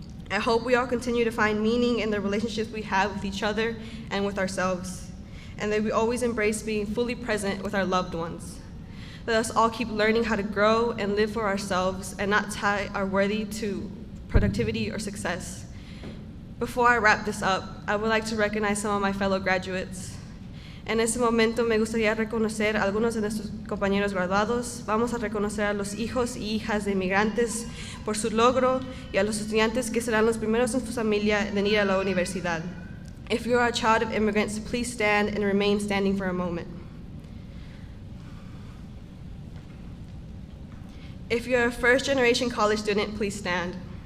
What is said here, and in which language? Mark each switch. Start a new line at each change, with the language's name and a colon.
English: I hope we all continue to find meaning in the relationships we have with each other and with ourselves, and that we always embrace being fully present with our loved ones. Let us all keep learning how to grow and live for ourselves and not tie our worthy to productivity or success. Before I wrap this up, I would like to recognize some of my fellow graduates.
Spanish: En este momento me gustaría reconocer a algunos de nuestros compañeros graduados. Vamos a reconocer a los hijos y hijas de inmigrantes por su logro y a los estudiantes que serán los primeros en su familia en ir a la universidad.
English: If you are a child of immigrants, please stand and remain standing for a moment. If you're a first-generation college student, please stand.